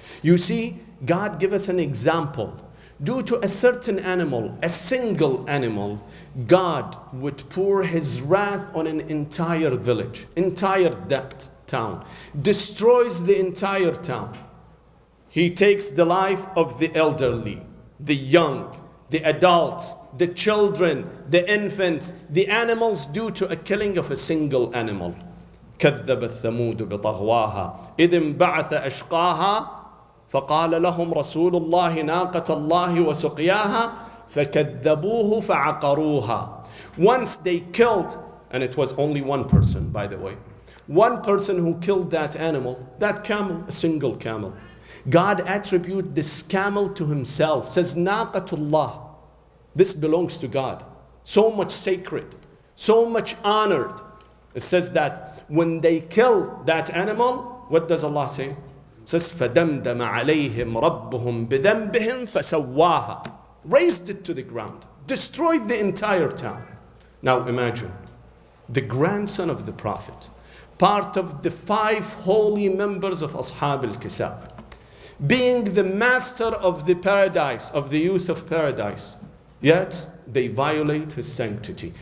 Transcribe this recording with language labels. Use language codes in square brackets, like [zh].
[en] You see, God give us an example. Due to a certain animal, a single animal, God would pour his wrath on an entire village, entire town, destroys the entire town. He takes the life of the elderly, the young, the adults, the children, the infants, the animals, due to a killing of a single animal. [ar] كذبت ثمود بطغواها إذ انبعث أشقاها فقال لهم رسول الله ناقة الله وسقياها فكذبوه فعقروها. [en] Once they killed, and it was only one person, by the way, one person who killed that animal, that camel, a single camel. God attribute this camel to himself, says Naqatullah. This belongs to God. So much sacred, so much honored. It says that when they kill that animal, what does Allah say? It says [ar] فَدَمْدَمَ عَلَيْهِمْ رَبُّهُمْ بِذَنْبِهِمْ فَسَوَّاهَا. [en] Raised it to the ground, destroyed the entire town. Now imagine, the grandson of the Prophet, part of the 5 holy members of Ashab al-Kisab, being the master of the paradise, of the youth of paradise, yet they violate his sanctity.